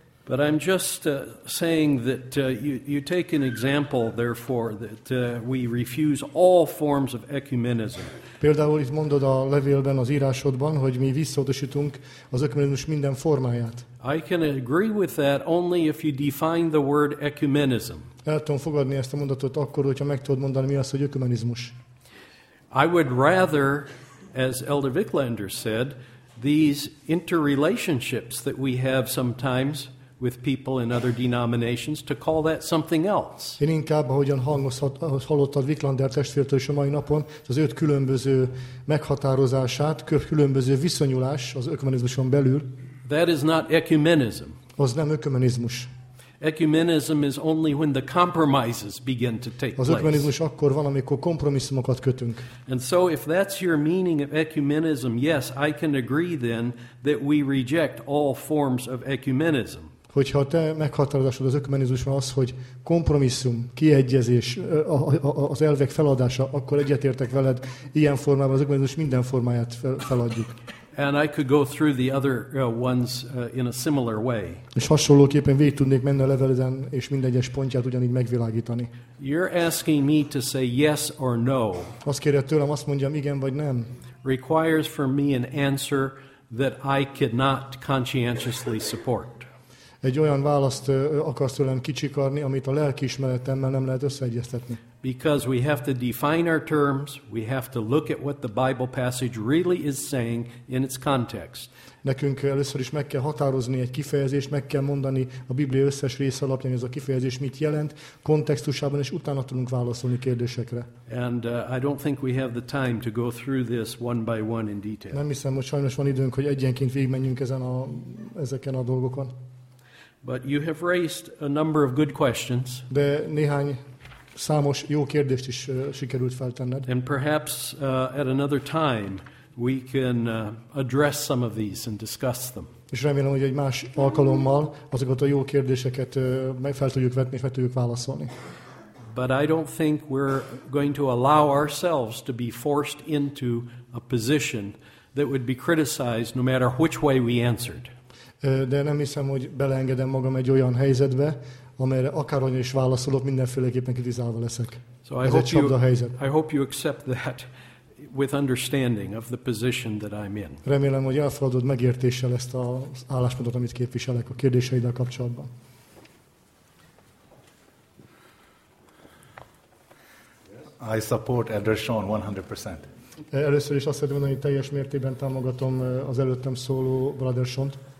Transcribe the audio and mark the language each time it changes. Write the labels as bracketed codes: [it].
[en] But I'm just saying that you take an example, therefore, that we refuse all forms of ecumenism. [hu] Például itt mondod a levélben, az írásodban, hogy mi visszautasítunk az ökumenizmus minden formáját. [en] I can agree with that only if you define the word ecumenism. [hu] El tudom fogadni ezt a mondatot akkor, hogyha meg tudod mondani, mi az, hogy ökumenizmus. [en] I would rather, as Elder Viklander said, these interrelationships that we have sometimes with people in other denominations to call that something else. [hu] Én inkább, ahogyan hallottad Viklander testvértől is a mai napon, az őt különböző meghatározását, különböző viszonyulás az ökumenizmuson belül. [en] That is not ecumenism. [hu] Az nem ökumenizmus. [en] Ecumenism is only when the compromises begin to take place. [hu] Az ökumenizmus akkor van, amikor kompromisszumokat kötünk. [en] And so if that's your meaning of ecumenism, yes, I can agree then that we reject all forms of ecumenism. [hu] Hogyha te meghatározásod az ökumenizmusban az, hogy kompromisszum, kiegyezés, az elvek feladása, akkor egyetértek veled, ilyen formában az ökumenizmus minden formáját feladjuk. [en] And I could go through the other ones in a similar way. [hu] És hasonlóképpen végig tudnék menni a levelezen, és mindegyes pontját ugyanígy megvilágítani. [en] You're asking me to say yes or no. [hu] Azt kérjed tőlem, azt mondjam, igen vagy nem. [en] Requires for me an answer that I cannot conscientiously support. [hu] Egy olyan választ akarsz tőlem kicsikarni, amit a lelkiismeretemmel nem lehet összeegyeztetni. [en] Because we have to define our terms, we have to look at what the Bible passage really is saying in its context. [hu] Nekünk először is meg kell határozni egy kifejezést, meg kell mondani a Biblia összes része alapján, hogy ez a kifejezés mit jelent, kontextusában, és utána tudunk válaszolni kérdésekre. [en] And I don't think we have the time to go through this one by one in detail. [hu] Nem hiszem, hogy sajnos van időnk, hogy egyenként végigmenjünk ezeken a dolgokon. [en] But you have raised a number of good questions. [hu] De néhány számos jó kérdést is sikerült feltenned. [en] And perhaps at another time we can address some of these and discuss them. [hu] És remélem, hogy egy más alkalommal azokat a jó kérdéseket fel tudjuk vetni, fel tudjuk válaszolni. [en] But I don't think we're going to allow ourselves to be forced into a position that would be criticized no matter which way we answered. [hu] De nem hiszem, hogy beleengedem magam egy olyan helyzetbe, amelyre akárhogyan is válaszolok, mindenféleképpen kritizálva leszek. [en] So I [hu] ez egy csapda helyzet. [en] I hope you accept that with understanding of the position that I'm in. [hu] Remélem, hogy elfogadod megértéssel ezt az álláspontot, amit képviselek a kérdéseiddel kapcsolatban. [en] I support Elder Sean 100%. [hu] Először is azt szeretném mondani, hogy teljes mértékben támogatom az előttem szóló Brother Sean-t.